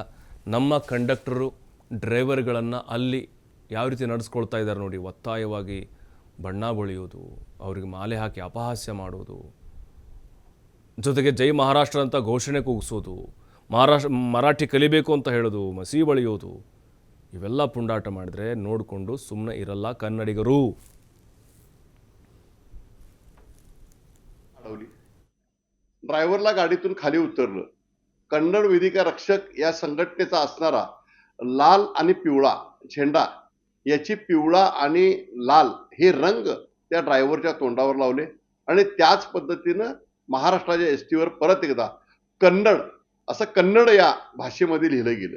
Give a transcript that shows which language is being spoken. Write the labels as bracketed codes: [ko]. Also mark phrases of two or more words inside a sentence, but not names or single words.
[kn] ನಮ್ಮ ಕಂಡಕ್ಟರು ಡ್ರೈವರ್ಗಳನ್ನು ಅಲ್ಲಿ ಯಾವ ರೀತಿ ನಡೆಸ್ಕೊಳ್ತಾ ಇದ್ದಾರೆ ನೋಡಿ, ಒತ್ತಾಯವಾಗಿ ಬಣ್ಣ ಬಳಿಯೋದು, ಅವರಿಗೆ ಮಾಲೆ ಹಾಕಿ ಅಪಹಾಸ್ಯ ಮಾಡೋದು, ಜೊತೆಗೆ ಜೈ ಮಹಾರಾಷ್ಟ್ರ ಅಂತ ಘೋಷಣೆ ಕೂಗಿಸೋದು, ಮರಾಠಿ ಕಲಿಬೇಕು ಅಂತ ಹೇಳೋದು, ಮಸಿ ಬಳಿಯೋದು, ಇವೆಲ್ಲ ಪುಂಡಾಟ ಮಾಡಿದ್ರೆ ನೋಡಿಕೊಂಡು ಸುಮ್ಮನೆ ಇರಲ್ಲ ಕನ್ನಡಿಗರು. [mr] ड्रायव्हरला गाडीतून खाली उतरलं. कन्नड वेदिका रक्षक या संघटनेचा असणारा लाल आणि पिवळा झेंडा, याची पिवळा आणि लाल हे रंग त्या ड्रायव्हरच्या तोंडावर लावले आणि त्याच पद्धतीनं महाराष्ट्राच्या एसटीवर परत एकदा कन्नड असं कन्नड या भाषेमध्ये लिहिलं गेलं.